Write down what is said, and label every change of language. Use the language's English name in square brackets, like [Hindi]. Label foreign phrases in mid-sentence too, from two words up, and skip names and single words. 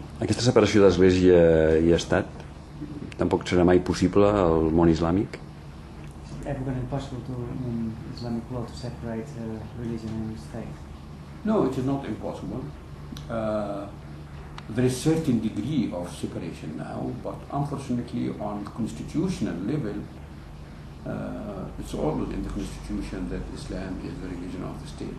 [Catalan] Aquesta separació d'Església i Estat tampoc serà mai possible al món islàmic? [English] Is it ever going to be possible to, in Islamic world, to separate religion and state? No, it is not impossible. There is certain degree of separation now, but unfortunately on constitutional level, it's always in the constitution that Islam is the religion of the state.